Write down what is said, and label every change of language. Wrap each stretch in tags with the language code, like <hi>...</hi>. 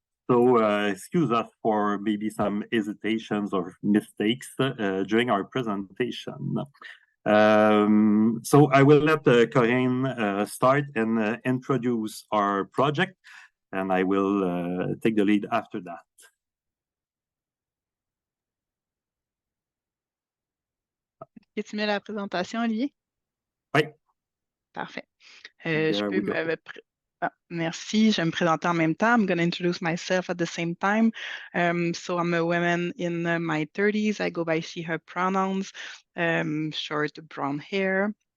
<en>So excuse us for maybe some hesitations or mistakes during our presentation. So I will let Corinne start and introduce our project, and I will take the lead after that.</en> <fr>Tu mets la présentation, Olivier? Oui. Parfait. Je peux merci. Je vais me présenter en même temps.</fr> <en>I'm going to introduce myself at the same time. So I'm a woman in my 30s. I go by she, her pronouns, short brown hair.</en>